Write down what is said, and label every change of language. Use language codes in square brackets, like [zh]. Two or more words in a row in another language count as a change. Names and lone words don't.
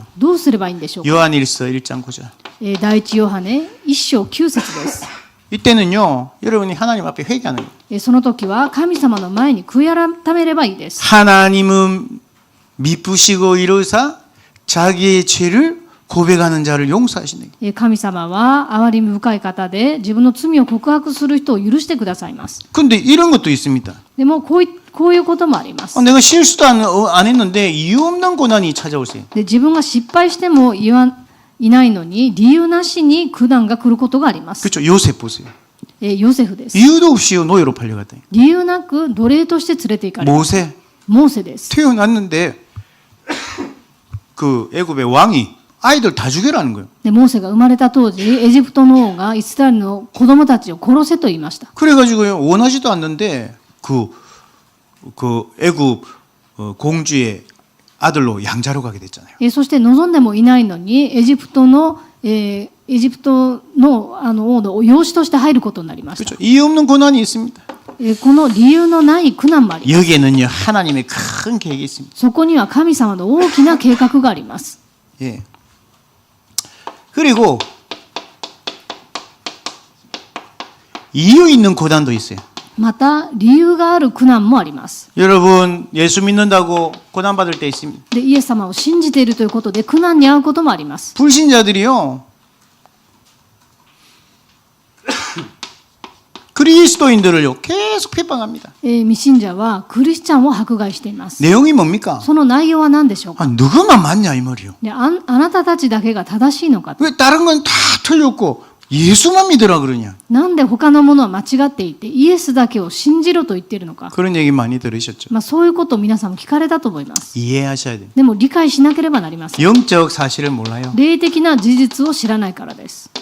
[ja] どうすればいいんでしょうか。 [ko] 요한일서 1장 9절. [ja] 第一ヨハネ1章9節です。 [ko] 이때는요, 여러분이 하나님 앞에 회개하는 거예요. [ja] その時は神様の前に悔い改めればいいです。 [ko] 하나님은 미쁘시고 이루사 자기의 죄를 고백하는 자를 용서하시는 거예요. [ja] 神様は憐れみ深い方で自分の罪を告白する人を許してくださいます。 [ko] 근데 이런 것도 있습니다. [ja] でもこういうこともあります。 [ko] 내가 실수도 안 했는데 이유 없는 고난이 찾아오세요. [ja] で自分が失敗してもいないのに理由なしに苦難が来ることがあります。 [ko] 그렇죠. 요셉 보세요. [ja] ヨセフです。 [ko] 이유도 없이 노예로 팔려갔다. [ja] 理由なく奴隷として連れて行かれました。 [ko] 모세 [ja] モーセです。 [ko] 태어났는데 그 애굽의 왕이 아이들 다 죽여라는 거예요. [ja] でモーセが生まれた当時エジプトの王がイスラエルの子供たちを殺せと言いました。 [ko] 그래가지고요 원하지도 않는데 그 애굽 공주의 아들로 양자로 가게 됐잖아요. [ja] そして望んでもいないのにエジプトの王の養子として入ることになりました。 [ko] 그렇죠. 이유 없는 고난이 있습니다. [ja] この理由のない苦難もあります。 [ko] 여기에는요 하나님의 큰 계획이 있습니다. [ja] そこには神様の大きな計画があります。 [ko] 예. 그리고 이유 있는 고난도 있어요. [ja] また理由がある苦難もあります。 [ko] 여러분 예수 믿는다고 고난 받을 때 있습니다. [ja] でイエス様を信じているということで苦難に遭うこともあります。 [ko] 불신자들이요 그리스도인들을요 계속 핍박합니다. [ja] 未信者はクリスチャンを迫害しています。 [ko] 내용이 뭡니까? [ja] その内容は何でしょうか。 [ko] 누구만 맞냐 이 말이요. [ja] であなたたちだけが正しいのかと。 [ko] 왜 다른 건 다 틀렸고 예수만 믿으라 그러냐? [ja] なんで他のものは間違っていてイエスだけを信じろと言っているのか。 [ko] 그런 얘기 많이 들으셨죠? [ja] そういうことを皆さんも聞かれたと思います。 [ko] 이해하셔야 돼요. [ja] でも理解しなければなりません。 [ko] 영적 사실을 몰라요. [ja] 霊的な事実を知らないからです。